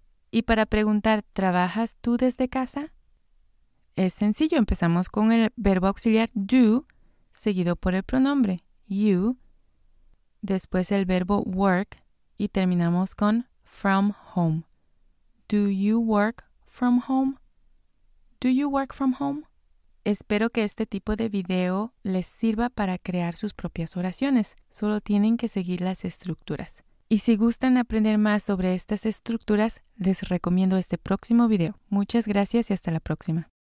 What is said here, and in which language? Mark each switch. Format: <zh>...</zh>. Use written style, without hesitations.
<es>Y para preguntar, ¿trabajas tú desde casa? Es sencillo, empezamos con el verbo auxiliar do, seguido por el pronombre you, después el verbo work y terminamos con</es> <en>from home. Do you work from home? Do you work from home?</en> <es>Espero que este tipo de video les sirva para crear sus propias oraciones. Solo tienen que seguir las estructuras. Y si gustan aprender más sobre estas estructuras, les recomiendo este próximo video. Muchas gracias y hasta la próxima.</es>